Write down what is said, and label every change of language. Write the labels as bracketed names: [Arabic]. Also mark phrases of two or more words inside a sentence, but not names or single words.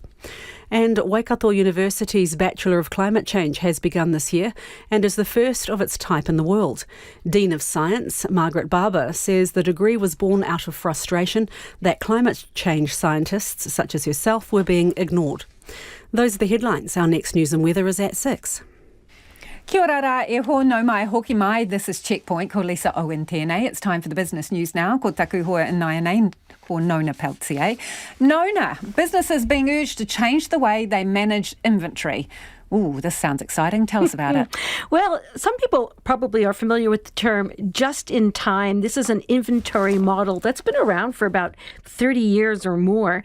[English] And Waikato University's Bachelor of Climate Change has begun this year and is the first of its type in the world. Dean of Science, Margaret Barber, says the degree was born out of frustration that climate change scientists, such as herself, were being ignored. Those are the headlines. Our next news and weather is at 6. [Māori] Kia ora rā e ho no mai hoki mai. [English] This is Checkpoint [Māori] ko Lisa Owen tēnei. [English] It's time for the business news now. [Māori] Ko taku hoa in Naianei, ko Nona Peltier. [English] Nona, businesses being urged to change the way they manage inventory. Ooh, this sounds exciting. Tell us about it. Well, some people probably are familiar with the term just in time. This is an inventory model that's been around for about 30 years or more.